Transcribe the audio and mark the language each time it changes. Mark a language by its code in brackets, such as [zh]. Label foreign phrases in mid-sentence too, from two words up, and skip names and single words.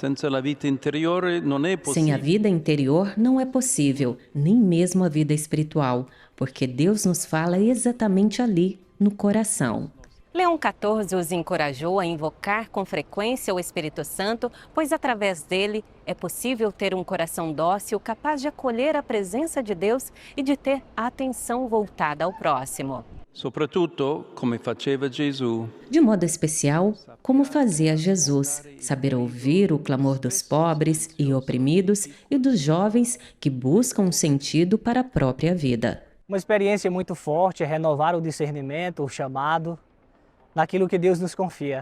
[pt] Sem a vida interior não é possível, nem mesmo a vida espiritual, porque Deus nos fala exatamente ali, no coração. Leão XIV os encorajou a invocar com frequência o Espírito Santo, pois através dele é possível ter um coração dócil capaz de acolher a presença de Deus e de ter a atenção voltada ao próximo. [it] Soprattutto, come faceva Gesù. [pt] De modo especial, como fazia Jesus, saber ouvir o clamor dos pobres e oprimidos e dos jovens que buscam um sentido para a própria vida. Uma experiência muito forte é renovar o discernimento, o chamado, naquilo que Deus nos confia.